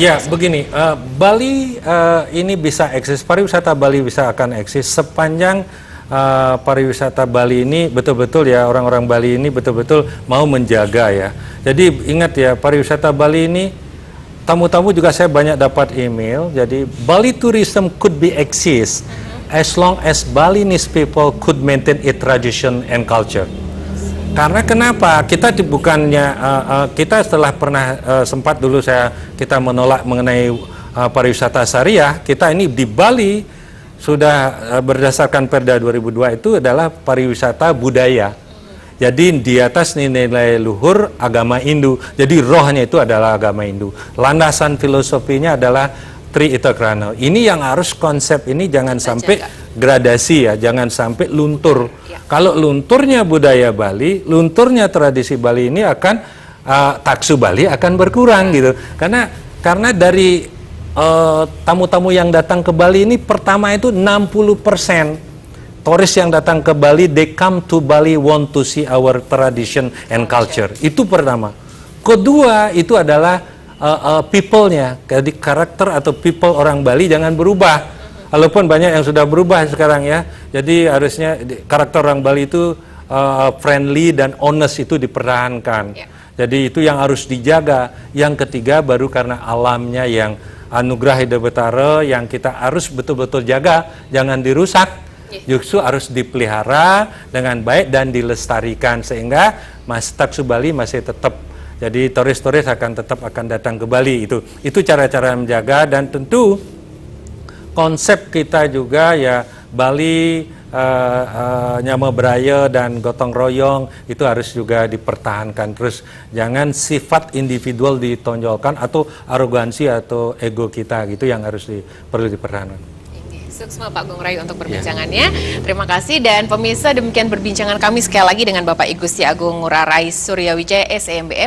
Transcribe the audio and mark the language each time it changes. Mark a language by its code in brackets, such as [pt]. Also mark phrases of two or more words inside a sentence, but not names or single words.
[id] Ya, begini, Bali ini bisa eksis, pariwisata Bali bisa akan eksis sepanjang pariwisata Bali ini betul-betul ya, orang-orang Bali ini betul-betul mau menjaga ya. Jadi ingat ya, pariwisata Bali ini, tamu-tamu juga saya banyak dapat email, jadi [en] Bali tourism could be exist as long as Balinese people could maintain its tradition and culture. [id] Karena kenapa? Kita bukannya, kita setelah pernah sempat dulu kita menolak mengenai pariwisata syariah, kita ini di Bali sudah berdasarkan Perda 2002 itu adalah pariwisata budaya. Jadi di atas nilai luhur agama Hindu. Jadi rohnya itu adalah agama Hindu. Landasan filosofinya adalah Tri Ita Krana. Ini yang harus konsep ini jangan sampai gradasi ya, jangan sampai luntur. Kalau lunturnya budaya Bali, lunturnya tradisi Bali ini akan taksu Bali akan berkurang gitu. Karena dari tamu-tamu yang datang ke Bali ini pertama itu 60%. Turis yang datang ke Bali, [en] they come to Bali want to see our tradition and culture. [id] Itu pertama. Kedua, itu adalah people-nya. Jadi karakter atau people orang Bali jangan berubah. Walaupun banyak yang sudah berubah sekarang ya. Jadi harusnya karakter orang Bali itu friendly dan honest itu dipertahankan. Jadi itu yang harus dijaga. Yang ketiga baru karena alamnya yang anugerah Hidup Betara yang kita harus betul-betul jaga, jangan dirusak. Justru harus dipelihara dengan baik dan dilestarikan sehingga taksu Bali masih tetap, jadi turis-turis akan datang ke Bali. Itu cara-cara menjaga, dan tentu konsep kita juga ya Bali nyama beraya dan gotong royong itu harus juga dipertahankan terus. Jangan sifat individual ditonjolkan atau arogansi atau ego kita gitu yang harus perlu dipertahankan. Sukses Pak Agung Rayu untuk perbincangannya. Terima kasih, dan pemirsa, demikian perbincangan kami sekali lagi dengan Bapak I Gusti Agung Ngurah Rais Suryawijaya SMBE.